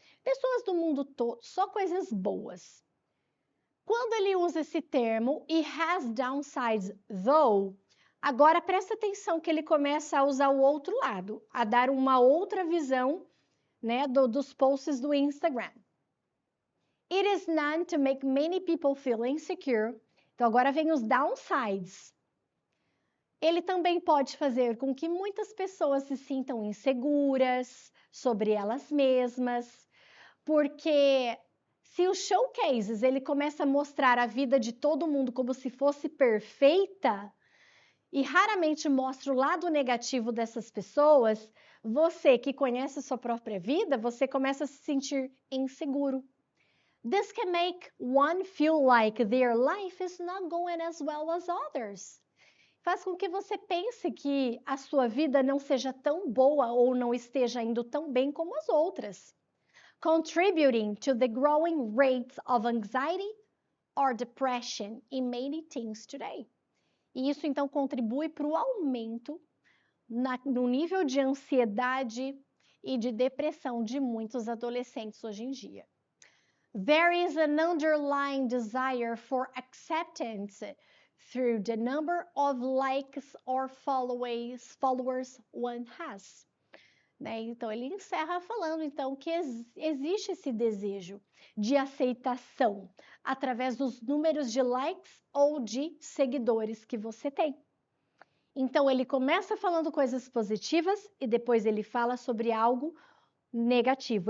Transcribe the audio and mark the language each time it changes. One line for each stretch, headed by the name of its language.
Portuguese: Pessoas do mundo todo, só coisas boas. Quando ele usa esse termo,
English: it has downsides though,
Portuguese: agora presta atenção que ele começa a usar o outro lado, a dar uma outra visão, né, dos posts do Instagram.
English: It is known to make many people feel insecure.
Portuguese: Então agora vem os downsides. Ele também pode fazer com que muitas pessoas se sintam inseguras sobre elas mesmas, porque se os showcases ele começa a mostrar a vida de todo mundo como se fosse perfeita e raramente mostra o lado negativo dessas pessoas, você que conhece a sua própria vida, você começa a se sentir inseguro.
English: This can make one feel like their life is not going as well as others.
Portuguese: Faz com que você pense que a sua vida não seja tão boa ou não esteja indo tão bem como as outras,
English: contributing to the growing rates of anxiety or depression in many teens today.
Portuguese: E isso, então, contribui para o aumento no nível de ansiedade e de depressão de muitos adolescentes hoje em dia.
English: There is an underlying desire for acceptance through the number of likes or followers one has.
Portuguese: Né? Então, ele encerra falando, então, que existe esse desejo de aceitação através dos números de likes ou de seguidores que você tem. Então, ele começa falando coisas positivas e depois ele fala sobre algo negativo.